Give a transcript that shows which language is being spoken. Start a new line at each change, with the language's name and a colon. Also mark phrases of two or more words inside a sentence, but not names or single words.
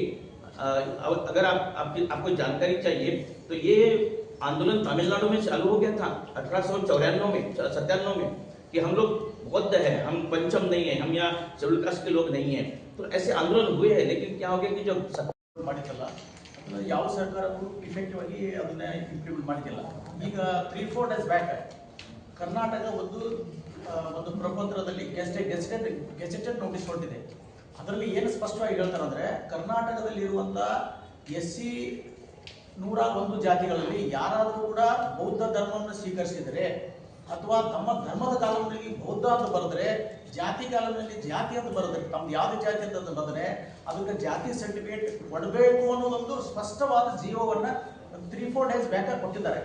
Hindi: अगर आपको जानकारी चाहिए तो ये आंदोलन तमिलनाडु में चालू हो गया था 1894 में 97 में, कि हम लोग बौद्ध है, हम पंचम नहीं है, हम यहाँ
English: scheduled caste
Hindi: के लोग नहीं है। तो ऐसे आंदोलन हुए हैं, लेकिन क्या हो गया कि जब
Kannada: ಮಾಡಿದ್ದಲ್ಲ ಅದನ್ನ ಯಾವ ಸರ್ಕಾರಕ್ಕೂ ಇಫೆಕ್ಟಿವ್ ಆಗಿ ಅದನ್ನ ಇಂಪ್ಲಿಮೆಂಟ್ ಮಾಡಿದ್ದಿಲ್ಲ. ಈಗ 3-4
English: days back
Kannada: ಕರ್ನಾಟಕ ಒಂದು ಪ್ರಪತ್ರದಲ್ಲಿ
English: gazetted notice
Kannada: ಹೊರಟಿದೆ. ಅದರಲ್ಲಿ ಏನು ಸ್ಪಷ್ಟವಾಗಿ ಹೇಳ್ತಾರೆ ಅಂದ್ರೆ, ಕರ್ನಾಟಕದಲ್ಲಿ ಇರುವಂತ SC 101 ಜಾತಿಗಳಲ್ಲಿ ಯಾರಾದರೂ ಕೂಡ ಬೌದ್ಧ ಧರ್ಮವನ್ನು ಸ್ವೀಕರಿಸಿದರೆ ಅಥವಾ ತಮ್ಮ ಧರ್ಮದ ಕಾಲಂನಲ್ಲಿ ಬೌದ್ಧ ಅಂತ ಬರೆದ್ರೆ, ಜಾತಿ ಕಾಲಂನಲ್ಲಿ ಜಾತಿ ಅಂತ ಬರೆದ್ರೆ, ತಮ್ದು ಯಾವುದೇ ಜಾತಿ ಅಂತ ಬರೆದ್ರೆ ಅದಕ್ಕೆ ಜಾತಿ ಸರ್ಟಿಫಿಕೇಟ್ ಕೊಡಬೇಕು ಅನ್ನೋದೊಂದು ಸ್ಪಷ್ಟವಾದ ಜೀವವನ್ನ 3-4
English: days back
Kannada: ಕೊಟ್ಟಿದ್ದಾರೆ.